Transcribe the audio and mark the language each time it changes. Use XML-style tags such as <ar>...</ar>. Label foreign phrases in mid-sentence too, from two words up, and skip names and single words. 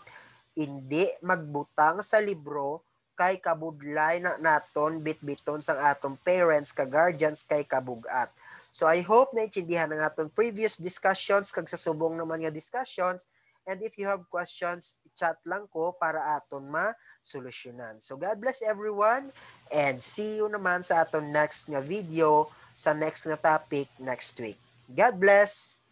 <hil>Hindi magbutang sa libro kay kabudlay na naton bitbiton sang atong parents kag guardians kay kabugat. So I hope na intindihan ang aton previous discussions kag sa subong naman nga discussions,</hil> <en>and if you have questions,</en> <hil>chat lang ko para aton ma-solusyonan.</hil> <en>So God bless everyone and see you</en> <hil>naman sa aton next nga video sa next na topic</hil> <en>next week. God bless!</en>